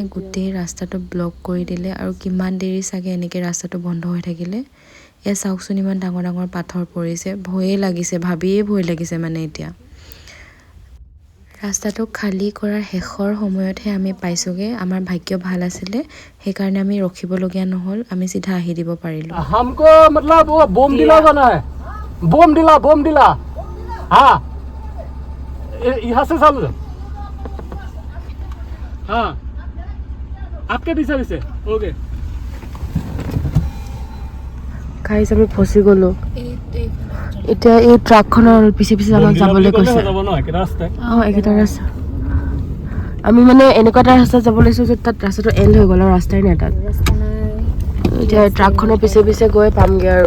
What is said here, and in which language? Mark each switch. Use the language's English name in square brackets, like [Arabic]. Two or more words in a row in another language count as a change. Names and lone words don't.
[Assamese] গোটেই ৰাস্তাটো ব্লক কৰি দিলে আৰু কিমান দেৰি চাগে এনেকৈ ৰাস্তাটো বন্ধ হৈ থাকিলে এয়া চাওকচোন ইমান ডাঙৰ ডাঙৰ পাথৰ পৰিছে ভয়ে লাগিছে ভাবিয়েই ভয় লাগিছে মানে এতিয়া ৰাস্তাটো খালী কৰাৰ শেষৰ সময়তহে আমি পাইছোঁগৈ আমাৰ ভাগ্য ভাল আছিলে সেইকাৰণে আমি ৰখিবলগীয়া নহ'ল আমি চিধা আহি দিব পাৰিলোঁ [Hindi] हमको मतलब वो बम दिला बना है बम दिला हाँ यहाँ से सब हाँ आपके पीछे ओके [Assamese] গাইজ আমি ফচি গ'লোঁ এতিয়া এই ট্ৰাকখনৰ পিছে পিছে আমাক যাবলৈ কৈছে অঁ একেটা ৰাস্তা আমি মানে এনেকুৱা এটা ৰাস্তাত যাব লাগিছোঁ যে তাত ৰাস্তাটো এণ্ড হৈ গ'ল আৰু ৰাস্তাই নাই তাত এতিয়া ট্ৰাকখনৰ পিছে পিছে গৈ পামগৈ আৰু